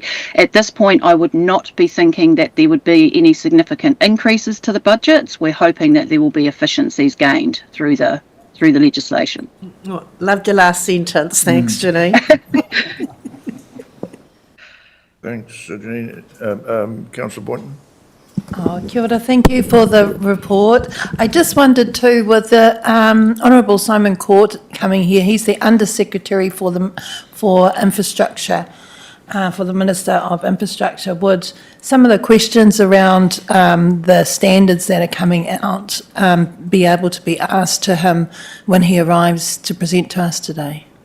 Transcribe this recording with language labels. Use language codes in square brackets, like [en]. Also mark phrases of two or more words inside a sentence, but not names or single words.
[en] At this point, I would not be thinking that there would be any significant increases to the budgets. We're hoping that there will be efficiencies gained through the legislation. Oh, loved your last sentence. Thanks, Janine. Thanks, Janine. Councillor Boynton. [mi] Oh, kia ora, [en] thank you for the report. I just wondered too, with the Honourable Simon Court coming here, he's the Under Secretary for Infrastructure, for the Minister of Infrastructure. Would some of the questions around the standards that are coming out be able to be asked to him when he arrives to present to us today?